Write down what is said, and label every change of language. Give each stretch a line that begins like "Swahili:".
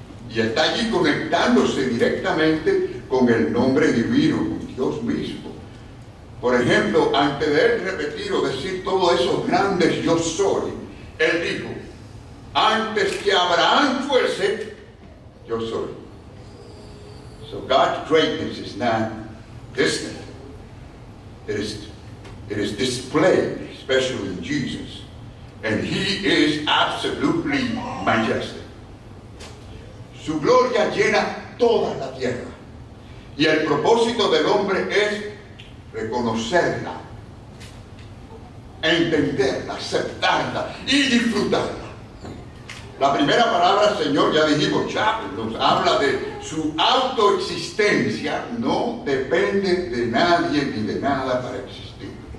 Spanish: Y está allí conectándose directamente con el nombre divino, con Dios mismo. Por ejemplo, antes de él repetir o decir todos esos grandes yo soy, él dijo, antes que Abraham fuese, yo soy.
English: So God's greatness is not distant. It is displayed, especially in Jesus. And He is absolutely majestic.
Spanish: Su gloria llena toda la tierra. Y el propósito del hombre es reconocerla, entenderla, aceptarla y disfrutarla. La primera palabra, Señor, ya dijimos, nos habla de su autoexistencia, no depende de nadie ni de nada para existir.